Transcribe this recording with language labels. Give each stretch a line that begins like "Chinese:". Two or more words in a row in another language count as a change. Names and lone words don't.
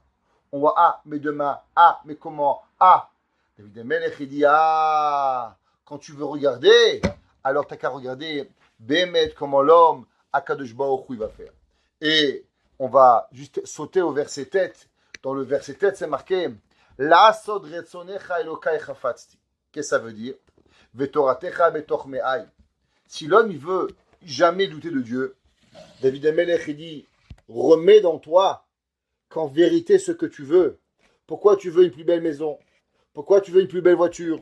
French: On voit, ah, mais demain, ah, mais comment, ah. David Amelech, il dit, ah, quand tu veux regarder, alors tu n'as qu'à regarder, Bémet, comment l'homme,
Hebrew: הקדוש ברוך הוא,
French: il va faire. Et on va juste sauter au verset tête. Dans le verset tête, c'est marqué,
Hebrew: לעשות רצונך אלוקי חפצתי.
French: Qu'est-ce que ça veut dire?
Hebrew: ותורתך בתוך מעי.
French: Si l'homme, il veut jamais douter de Dieu, David Amelech, il dit, remets dans toi qu'en vérité ce que tu veux. Pourquoi tu veux une plus belle maison? Pourquoi tu veux une plus belle voiture?